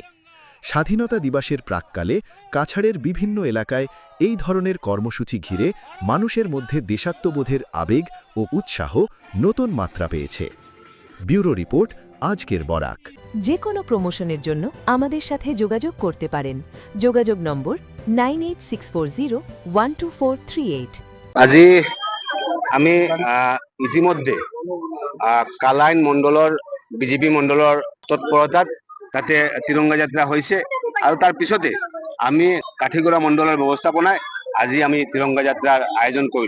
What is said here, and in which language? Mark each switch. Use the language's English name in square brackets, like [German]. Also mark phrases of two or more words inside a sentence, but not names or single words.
[Bangla] স্বাধীনতা দিবসের প্রাক্কালে কাছাড়ের বিভিন্ন এলাকায় এই ধরনের কর্মসূচি ঘিরে মানুষের মধ্যে দেশাত্মবোধের আবেগ ও উৎসাহ নতুন মাত্রা পেয়েছে। ব্যুরো রিপোর্ট, আজকের বরাক। যে কোনো প্রমোশনের জন্য আমাদের সাথে যোগাযোগ করতে পারেন। যোগাযোগ নম্বর 9864012438। [Assamese] আজি আমি ইতিমধ্যে কালাইন মণ্ডলৰ বিজেপি মণ্ডলৰ তৎপৰতাত তাতে তিৰংগা যাত্ৰা হৈছে আৰু তাৰ পিছতে আমি কাঠিগড়া মণ্ডলৰ ব্যৱস্থাপনায় আজি আমি তিৰংগা যাত্ৰাৰ আয়োজন কৰিলো।